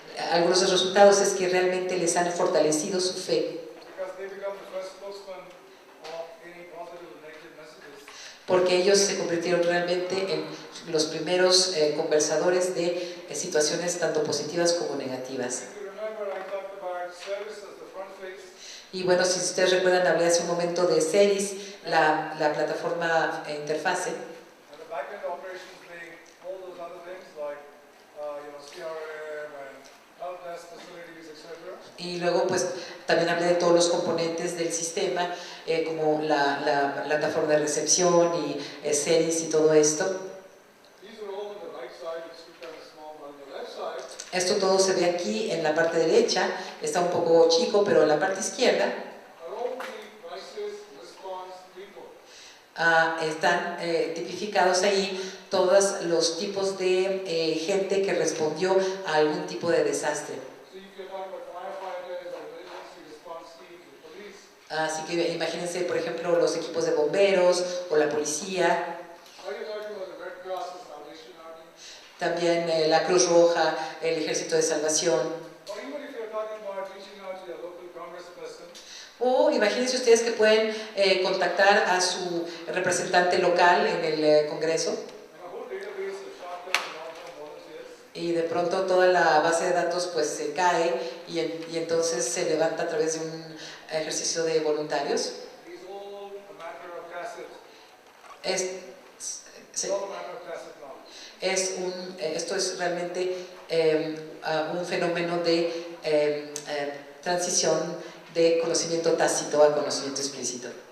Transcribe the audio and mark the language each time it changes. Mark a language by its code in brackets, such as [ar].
[es] Algunos de los resultados es que realmente les han fortalecido su fe, [en] because they become the first spokesman of any positive and negative messages. [es] porque ellos se convirtieron realmente en los primeros conversadores de situaciones tanto positivas como negativas. [en] If you remember, I talked about service as the front face. [es] Y bueno, si ustedes recuerdan, hablé hace un momento de CERIS, la plataforma interfase, [en] And the back-end operations being all those other things like, CRM and help desk facilities, etc. [es] y luego pues también hablé de todos los componentes del sistema, como la plataforma de recepción y CERIS y todo esto. [en] These are all on the right side, it's kind of small, but on the left side, [es] Esto todo se ve aquí en la parte derecha, está un poco chico, pero en la parte izquierda [en] are all the crisis response people. [es] están tipificados ahí todos los tipos de gente que respondió a algún tipo de desastre. [en] So if you're talking about firefighters or emergency response teams or police, [es] Así que imagínense, por ejemplo, los equipos de bomberos o la policía, [en] are you talking about the Red Cross, the Salvation Army? [es] también la Cruz Roja, el Ejército de Salvación. [en] Or even if you're talking about reaching out to your local congressperson, [es] O imagínense ustedes que pueden contactar a su representante local en el Congreso [en] and a whole database of short-term and long-term volunteers. [es] y de pronto toda la base de datos pues se cae y entonces se levanta a través de un ejercicio de voluntarios. [en] It's all a matter of tacit. [es] Es, [en] It's all a matter of tacit knowledge. [es] esto es realmente un fenómeno de transición de conocimiento tácito a conocimiento explícito.